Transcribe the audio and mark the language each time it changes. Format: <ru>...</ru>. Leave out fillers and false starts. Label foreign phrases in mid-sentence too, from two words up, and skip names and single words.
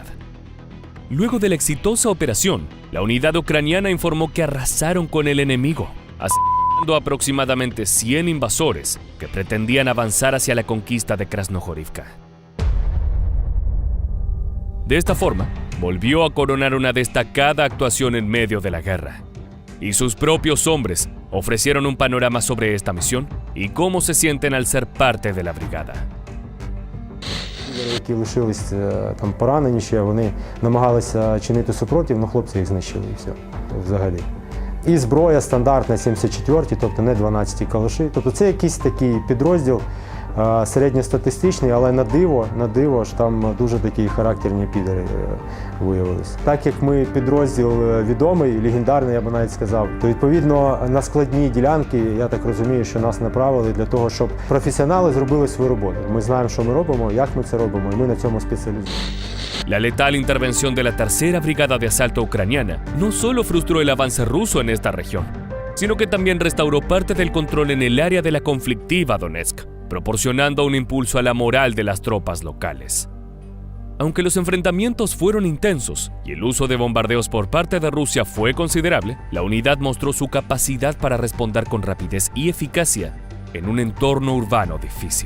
<es>Luego de la exitosa operación, la unidad ucraniana informó que arrasaron con el enemigo, asesinando aproximadamente 100 invasores que pretendían avanzar hacia la conquista de Krasnohorivka. De esta forma, volvió a coronar una destacada actuación en medio de la guerra. Y sus propios hombres ofrecieron un panorama sobre esta misión y cómo se sienten al ser parte de la brigada.</es> <uk>Які лишились там поранені ще, вони намагалися чинити супротив, але хлопці їх знищили і все, взагалі. І зброя стандартна 74-ті, тобто не 12-ті калаші. Тобто це якийсь такий підрозділ середньостатистичний, але на диво ж там дуже такі характерні підери виявилися. Так як ми підрозділ відомий, легендарний, я б навіть сказав, то відповідно на складні ділянки, я так розумію, що нас направили для того, щоб професіонали зробили свою роботу. Ми знаємо, що ми робимо, як ми це робимо, і ми на цьому спеціалізуємося.</uk> <es>La letal intervención de la Tercera Brigada de Asalto ucraniana no solo frustró el avance ruso en esta región, sino que también restauró parte del control en el área de la conflictiva Donetsk, proporcionando un impulso a la moral de las tropas locales. Aunque los enfrentamientos fueron intensos y el uso de bombardeos por parte de Rusia fue considerable, la unidad mostró su capacidad para responder con rapidez y eficacia en un entorno urbano difícil.</es>